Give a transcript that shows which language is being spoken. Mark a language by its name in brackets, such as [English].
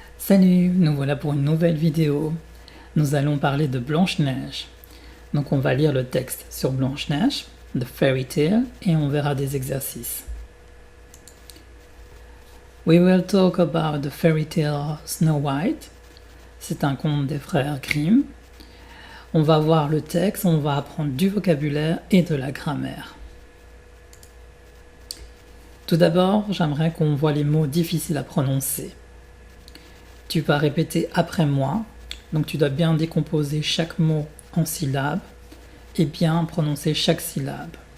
[French] Salut, nous voilà pour une nouvelle vidéo. Nous allons parler de Blanche-Neige. Donc on va lire le texte sur Blanche-Neige, [English] The Fairy Tale, [French] et on verra des exercices. [English] We will talk about the fairy tale Snow White. [French] C'est un conte des frères Grimm. On va voir le texte, on va apprendre du vocabulaire et de la grammaire. Tout d'abord, j'aimerais qu'on voit les mots difficiles à prononcer. Tu vas répéter après moi, donc tu dois bien décomposer chaque mot en syllabes et bien prononcer chaque syllabe.